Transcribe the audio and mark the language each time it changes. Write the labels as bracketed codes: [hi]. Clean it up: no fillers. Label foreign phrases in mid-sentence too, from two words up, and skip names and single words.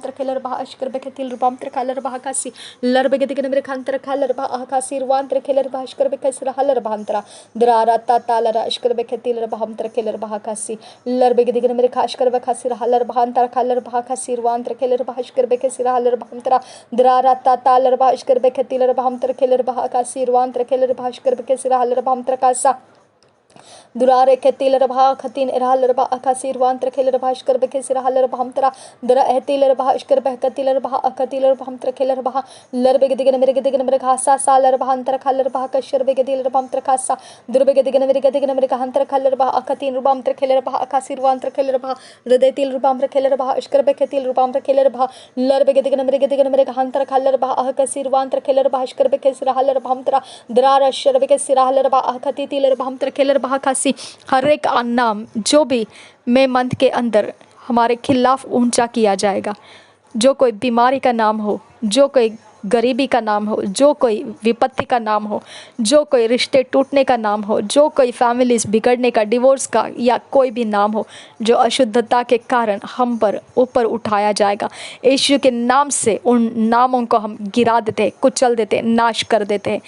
[hi] तरखेलर बहा अशकर बकतिल रुबाम तरकालर बहा कासी लर बेगे दिगन मेरे खान तरकालर बहा अकासिर वान तरखेलर बहा अशकर बकसिर हलर बहा अंतरा दरारा तालर अशकर बकतिलर बहम तरखेलर बहा कासी लर बेगे दिगन मेरे खाश कर बकासिर हलर बहा अंतरा खालर बहा कासिर वान तरखेलर बहा अशकर बकसिर हलर बहा अंतरा दरारा तालर बहा अशकर बकतिलर बहा हम तरखेलर बहा कासिर वान तरखेलर बहा अशकर बकसिर हलर बहा अंतरा कासा दुरारे केतिलर बहा खतिन इरहलर बहा अकासिर वान तरखेलर बहा अशकर बकसिर हलर बहा अंतरा दरा एहतिलर बहा अशकर बकतिलर बहा अकतिलर बहा हम तरखेलर बहा लर बेगे दिगन मेरे घासा सालर बहा अंतर खालर बहा कशर बेगे दिलर बहा अंतर खासा दुर बेगे दिगन मेरे अंतर खालर बहा अकतिन रुबा अंतर खेलर बहा अकासिर वान तरखेलर बहा हृदयतिल रुबा अंतर खेलर बहा अशकर बकतिल रुबा अंतर खेलर बहा लर बेगे दिगन मेरे अंतर खालर बहा अकसिर वान तरखेलर बहा अशकर बकसिर हलर बहा अंतरा दरार अशर बकसिर हलर बहा अकतिलर बहा अंतर खेलर बहा कासी हर एक नाम जो भी मैं मंथ के अंदर हमारे खिलाफ ऊंचा किया जाएगा, जो कोई बीमारी का नाम हो, जो कोई गरीबी का नाम हो, जो कोई विपत्ति का नाम हो, जो कोई रिश्ते टूटने का नाम हो, जो कोई फैमिलीज बिगड़ने का, डिवोर्स का या कोई भी नाम हो जो अशुद्धता के कारण हम पर ऊपर उठाया जाएगा, यीशु के नाम से उन नामों को हम गिरा देते हैं, कुचल देते हैं, नाश कर देते हैं।